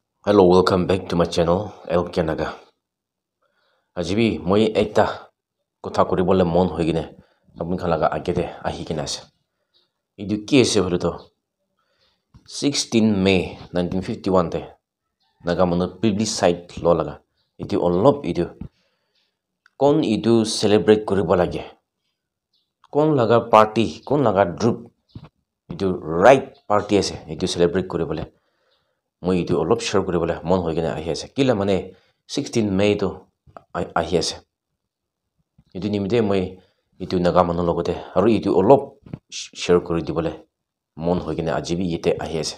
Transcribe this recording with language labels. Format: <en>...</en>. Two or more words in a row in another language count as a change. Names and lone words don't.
<en>Hello, welcome back to my channel, LK Naga.</en> <nag>Ajibi, moi ekta kotha koribole mon hoi gine apun khalaga agede ahi kina ase. Idu ki ase hole to 16 May 1951 te naga manu plebiscite lo laga. Idu olop idu kon idu celebrate koribo lage. Kon laga party, kon laga group idu</nag> <en>right party</en> <nag>ase idu celebrate koribole. Moi idu olop share koribole mon hoi gine ahi ase. Kila mane 16 May to ahi ase. Idu nimide moi itu naga manu logote aru itu olop share kori dibole mon hoi gine ajibi yete ahi ase.</nag>